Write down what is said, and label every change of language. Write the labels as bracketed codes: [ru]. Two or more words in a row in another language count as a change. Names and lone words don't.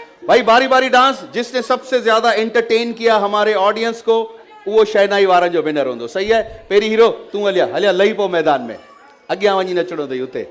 [hi] भाई बारी बारी डांस, जिसने सबसे ज्यादा एंटरटेन किया हमारे ऑडियंस को वो [sd] शहनाई वारनि जो विनर होंदो। [hi] सही है? [sd] पहिरीं हीरो तूं हलिया हलिया लही पो मैदान में, अॻियां वञी नचणो अथई उते।